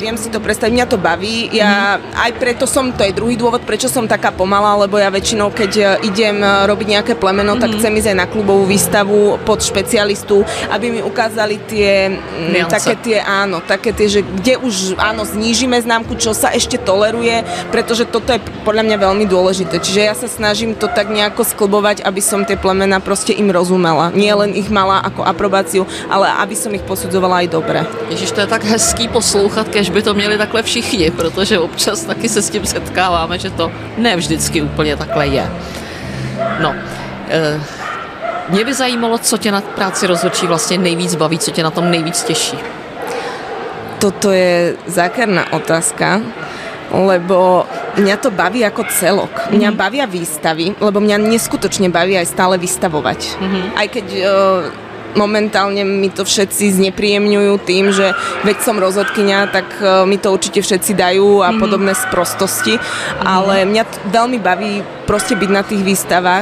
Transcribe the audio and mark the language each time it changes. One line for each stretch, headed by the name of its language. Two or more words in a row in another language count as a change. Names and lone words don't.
Slovak: Viem si to predstaviť, mňa to baví. Ja aj preto to je druhý dôvod, prečo som taká pomalá, lebo ja väčšinou, keď idem robiť nejaké plemeno, tak chcem ísť aj na klubovú výstavu pod špecialistu, aby mi ukázali tie také tie, že kde už áno, znížime známku, čo sa ešte toleruje, pretože toto je podľa mňa veľmi dôležité. Čiže ja sa snažím to tak nejako sklbovať, aby som tie plemená proste im rozumela. Nie len ich mala ako aprobáciu, ale aby som ich posudzovala aj dobre.
Czech: Ježiš, to je tak hezký poslouchat, kež by to měli takhle všichni, protože občas taky se s tím setkáváme, že to ne vždycky úplně takhle je. No, mě by zajímalo, co tě na práci rozhodčí vlastně nejvíc baví, co tě na tom nejvíc těší.
Slovak: Toto je zákerná otázka, lebo mňa to baví ako celok. Mňa bavia výstavy, lebo mňa neskutočne baví aj stále vystavovať. Aj keď momentálne mi to všetci znepríjemňujú tým, že veď som rozhodkyňa, tak mi to určite všetci dajú a podobné sprostosti, ale mňa veľmi baví proste byť na tých výstavách.